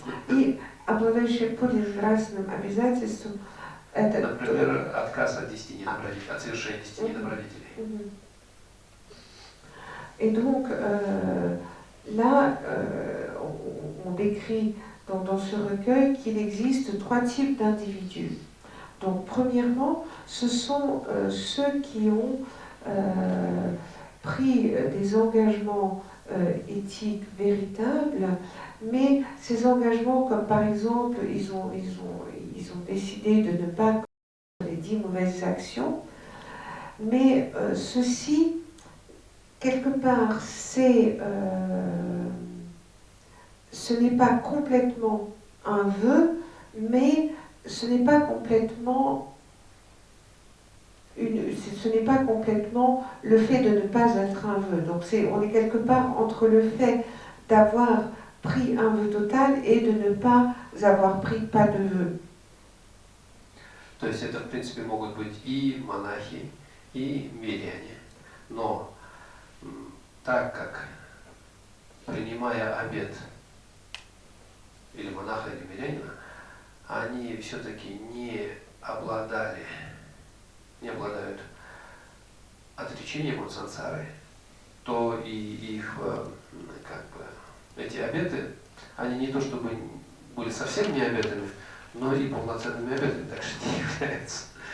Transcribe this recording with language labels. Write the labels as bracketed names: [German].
[Russian] И обладающий подлинным нравственным обязательством, это... Например, отказ от 10 недобродетелей, от совершения 10 недобродетелей. [French] Et donc, là, on décrit dans ce recueil qu'il existe trois types d'individus. Donc, premièrement, ce sont ceux qui ont pris des engagements éthiques véritables, mais ces engagements, comme par exemple, ils ont décidé de ne pas commettre les 10 mauvaises actions, mais ceci, quelque part, ce n'est pas complètement un vœu, mais ce n'est pas complètement le fait de ne pas être un vœu. Donc on est quelque part entre le fait d'avoir pris un vœu total et de ne pas avoir pris pas de vœu. [Russian] То есть это, в принципе, могут быть и монахи, и миряне. Но так как, принимая обет или монаха, или мирянина, они все-таки не обладают отречением от сансары, то и их, как бы, эти обеты, они не то чтобы были совсем не обетами, но и полноценными обетами также не являются.